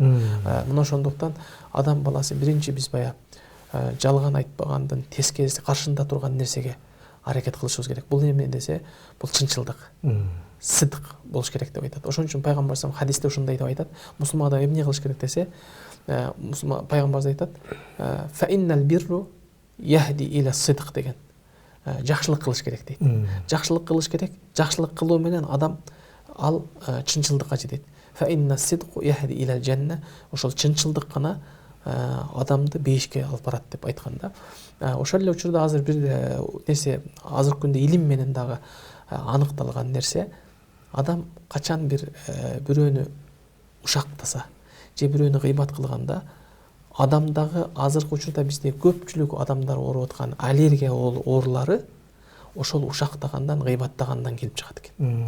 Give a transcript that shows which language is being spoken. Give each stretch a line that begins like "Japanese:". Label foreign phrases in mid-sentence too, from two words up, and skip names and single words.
Kyrgyz: Мына ошондуктан адам баласы биринчи биз бая жалган айтпагандын тескериси каршында турган нерсеге аракет кылышыбыз керек. Бул эме десе, бул чынчылдык, сыдык болуш керек деп айтат. Ошон үчүн пайгамбарыбыз хадисте ушундай деп айтат. Мусулман адам эмне кылыш керек десе, пайгамбарыбыз айтат:
Arabic: "فإن البر يهدي إلى الصدق" деген.
Kyrgyz: Жакшылык кылыш керек дейт. Жакшылык кылыш керек. Жакшылык кылуу менен адам ал чынчылдыкка жетет.
Arabic: فإن الصدق يهدي إلى الجنة.
Kyrgyz: Ошол чынчылдык гана адамды бейишке алып барат деп айтканда. Ошол эле учурда азыр бир нерсе, азыркы күндө илим менен дагы аныкталган нерсе, адам качан бирөөнү ушактаса же бирөөнү гыйбат кылганда, адамдагы азыркы учурда бизде көпчүлүк адамдар ооруп аткан аллергия оорулары ошол ушактагандан, гыйбаттагандан келип чыгат экен.